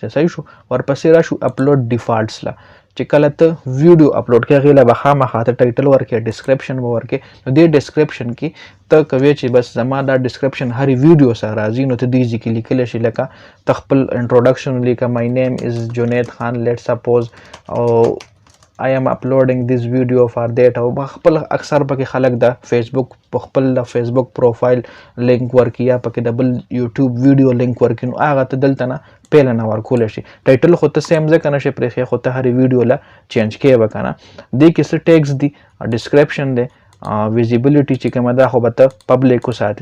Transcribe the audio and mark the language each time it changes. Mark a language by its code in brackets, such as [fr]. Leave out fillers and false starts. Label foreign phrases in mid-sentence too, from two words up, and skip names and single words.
[ps] صحیح شو. ورپسې راشو [en] upload defaults [ps] له. چې کله ته ویډیو اپلوډ کړې هغې له به خامخا ته ټایټل ورکړې، ډسکرپشن به ورکړې. نو دې ډسکرپشن کې ته کوې چې بس زما دا ډسکرپشن هرې ویډیو سره راځي، نو ته دې ځای کې لیکلی شي لکه ته خپل انټروډکشن ولیکه [en] my name is [ps] جنید خان [en] let's suppose [ps] او [en] I am uploading this video for that. [ps] او خپل اکثر پکې خلک د فیسبوک په خپل د فیسبوک [en] profile link [ps] ورکړي یا پکې د بل یوټیوب [en] video link [ps] ورکړي، نو هغه ته دلته نه پیله نه ورکولی شي. ټایټل خو ته سیم ځکه نشي پرېښی، خو ته هرې ویډیو له چینج کوې به که نه. دې کې څه ټیګز دي، ډسکرپشن دی، ویزیبلیټي چې کومه ده خو به ته پبلیک وساتې.